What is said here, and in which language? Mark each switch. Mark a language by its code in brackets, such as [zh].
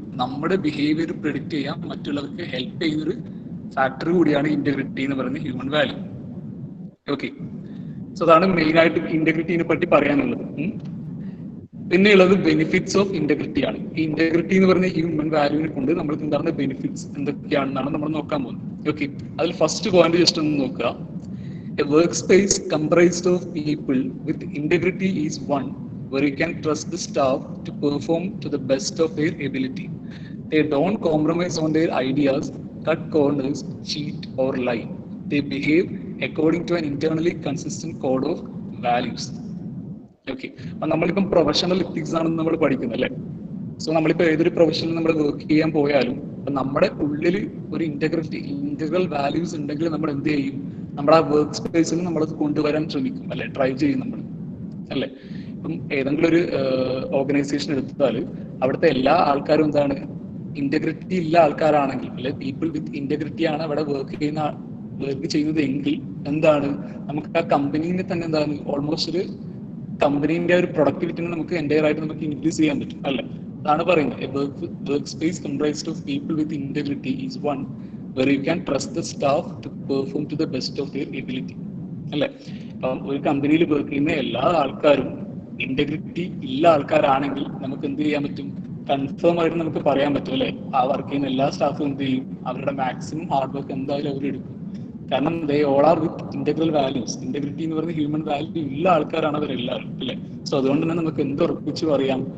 [ml] നമ്മുടെ behaviour predict ചെയ്യാൻ മറ്റുള്ളവർക്ക് ഹെൽപ്പ് ചെയ്യുന്നൊരു ഫാക്ടർ കൂടിയാണ് ഇന്റഗ്രിറ്റി എന്ന് പറയുന്ന ഹ്യൂമൻ വാല്യൂ. ഓക്കെ. സോ അതാണ് മെയിൻ ആയിട്ട് ഇന്റഗ്രിറ്റിനെ പറ്റി പറയാനുള്ളത്. പിന്നെയുള്ളത് ബെനിഫിറ്റ്സ് ഓഫ് ഇന്റഗ്രിറ്റി ആണ്. ഈ ഇന്റഗ്രിറ്റി എന്ന് പറയുന്ന ഹ്യൂമൻ വാല്യൂവിനെ കൊണ്ട് നമ്മൾക്ക് ഉണ്ടാകുന്ന ബെനിഫിറ്റ്സ് എന്തൊക്കെയാണെന്നാണ് നമ്മൾ നോക്കാൻ പോകുന്നത്. ഓക്കെ. അതിൽ ഫസ്റ്റ് പോയിന്റ് ജസ്റ്റ് ഒന്ന് നോക്കുക. [en] A workspace comprised of people with integrity is one where you can trust the staff to perform to the best of their ability. They don't compromise on their ideas, cut corners, cheat or lie. They behave according to an internally consistent code of values. [ml] Okay. അപ്പൊ നമ്മളിപ്പം professional ethics ആണ് നമ്മൾ പഠിക്കുന്നത്, അല്ലെ? So നമ്മളിപ്പോ ഏതൊരു പ്രൊഫഷനിൽ നമ്മൾ work ചെയ്യാൻ പോയാലും നമ്മുടെ ഉള്ളിൽ ഒരു ഇന്റഗ്രൽ വാല്യൂസ് ഉണ്ടെങ്കിൽ നമ്മൾ എന്ത് ചെയ്യും? നമ്മുടെ ആ വർക്ക് സ്പേസിൽ നമ്മളത് കൊണ്ടുവരാൻ ശ്രമിക്കും, അല്ലെ? ട്രൈ ചെയ്യും നമ്മൾ, അല്ലെ? ഇപ്പം ഏതെങ്കിലും ഒരു ഓർഗനൈസേഷൻ എടുത്താൽ അവിടുത്തെ എല്ലാ ആൾക്കാരും എന്താണ്? ഇന്റഗ്രിറ്റി ഇല്ല ആൾക്കാരാണെങ്കിൽ, അല്ലെ? [en] people with integrity [ml] ആണ് അവിടെ വർക്ക് ചെയ്യുന്നത് എങ്കിൽ എന്താണ്? നമുക്ക് ആ കമ്പനീനെ തന്നെ എന്താണ്? ഓൾമോസ്റ്റ് ഒരു കമ്പനീന്റെ ഒരു പ്രൊഡക്ടിവിറ്റിനെ നമുക്ക് എൻ്റയർ ആയിട്ട് നമുക്ക് ഇൻക്രീസ് ചെയ്യാൻ പറ്റും, അല്ലെ? അതാണ് പറയുന്നത്. [en] Work space comprised of people with integrity is one where you can trust the staff to perform to the best of their ability, അല്ലെ? [ml] അപ്പം ഒരു കമ്പനിയിൽ വർക്ക് ചെയ്യുന്ന എല്ലാ ആൾക്കാരും ഇന്റഗ്രിറ്റി ഇല്ല ആൾക്കാരാണെങ്കിൽ നമുക്ക് എന്ത് ചെയ്യാൻ പറ്റും? കൺഫേം ആയിട്ട് നമുക്ക് പറയാൻ പറ്റും, അല്ലെ? ആ വർക്ക് ചെയ്യുന്ന എല്ലാ സ്റ്റാഫും എന്ത് ചെയ്യും? അവരുടെ മാക്സിമം ഹാർഡ് വർക്ക് എന്തായാലും അവർ എടുക്കും. കാരണം [en] They all are with integral values. [ml] Integrity എന്ന് പറയുന്ന ഹ്യൂമൻ വാല്യൂ ഉള്ള ആൾക്കാരാണ് അവരെല്ലാവരും, അല്ലെ? സോ അതുകൊണ്ട് തന്നെ നമുക്ക് എന്ത് ഉറപ്പിച്ച് പറയാം?